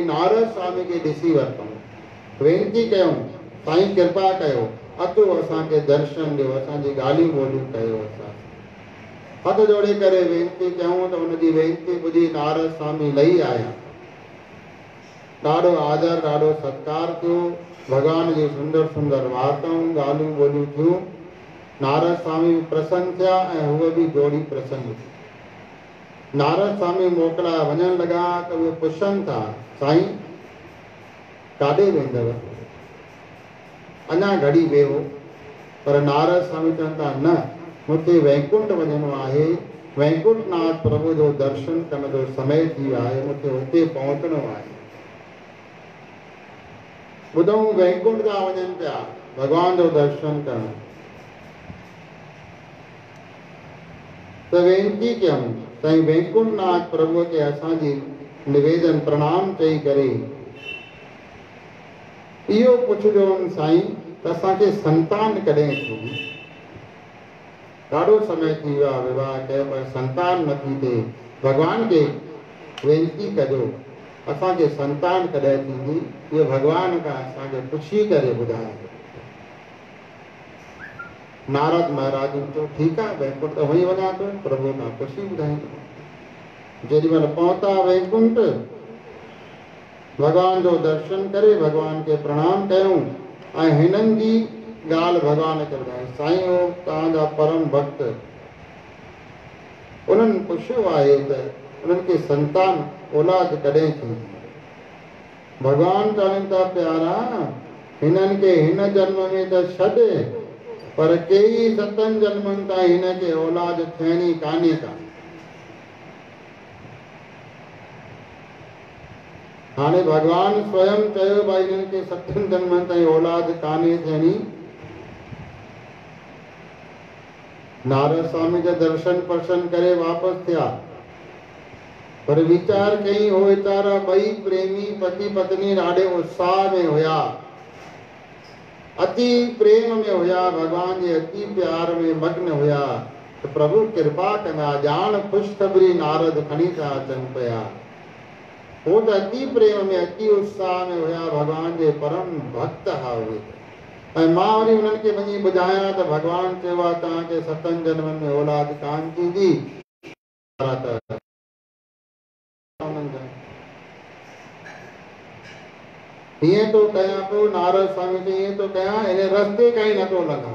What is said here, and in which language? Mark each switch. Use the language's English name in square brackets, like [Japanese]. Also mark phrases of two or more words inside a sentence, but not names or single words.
[Sindhi] नारद स्वामी खे ॾिसी वरितऊं, वेनती कयूं, साईं कृपा कयो, अचो असांखे दर्शन ॾियो, असांजी ॻाल्हियूं ॿोलियूं कयो। असां हथ जोड़े करे वेनती कयूं त हुनजी वेनती ॿुधी नारद स्वामी लही आया। ॾाढो आदर, ॾाढो सत्कार थियो, भगवान जी सुंदर सुंदर वार्ताऊं ॻाल्हियूं ॿोलियूं थियूं। नारद स्वामी प्रसन्न थिया ऐं उहे बि जोड़ी प्रसन्न थी। नारद स्वामी मोकिलाए वञण लॻा त उहे पुछनि था, साईं काॾे वेंदव? अञा घड़ी वेहो। पर नारद स्वामी चवनि था, न, मूंखे वैकुंठ वञिणो आहे, वैकुंठ नाथ प्रभु जो दर्शन करण जो समय थी वियो आहे, मूंखे हुते पहुचणो आहे। ॿुधऊं वैकुंठ था वञनि पिया भगवान जो दर्शन करण, त वेनती कयूं, साईं वैकुंठ नाथ प्रभु खे असांजी निवेदन प्रणाम चई करे इहो पुछजो साईं त असांखे संतान कॾहिं थींदी? ॾाढो समय थी वियो आहे विवाह कयो पर संतान नथी थिए। भगवान खे वेनती कजो, असांखे संतान कॾहिं थींदी? इहो भगवान खां असांखे पुछी करे ॿुधाए। नारद महाराज चयो, ठीकु आहे, वैकुंठ त वही वञा थो, प्रभु खां पुछी ॿुधाईंदो। जेॾीमहिल पहुता वैकुंठ, भगवान जो दर्शन करे भगवान खे प्रणाम कयूं ऐं हिननि जी ॻाल्हि भगवान खे ॿुधाई। साईं हो तव्हांजा परम भक्त, उन्हनि पुछियो आहे त उन्हनि खे संतान औलाद कॾहिं थींदी? भगवान चवनि था, प्यारा, हिननि खे हिन जन्म में त छॾ, पर कई 7 जन्मनि ताईं हिनखे औलाद थियणी कान्हे का। हाणे भगवान स्वयं चयो भाई हिननि खे 7 जन्मनि ताईं औलाद कान्हे थियणी। नारद स्वामी जा दर्शन पर्शन करे वापसि थिया, पर वीचार कई हो वीचारा ॿई प्रेमी पति पत्नी ॾाढे उत्साह में हुया, अति प्रेम में हुया, भगवान जे अति प्यार में मग्न हुया त प्रभु कृपा कंदा। ॼाण ख़ुशख़बरी नारद खणी था अचनि पिया। हो त अति प्रेम में अति उत्साह में हुया, भगवान जे परम भक्त हा उहे। ऐं मां वरी उन्हनि खे वञी ॿुधायां त भगवान चयो आहे तव्हांखे 7 जन्मनि में औलाद कान थींदी। हीअं थो कयां पियो, नारद स्वामी चई हीअं थो कयां, इन रस्ते खां ई नथो लंघां।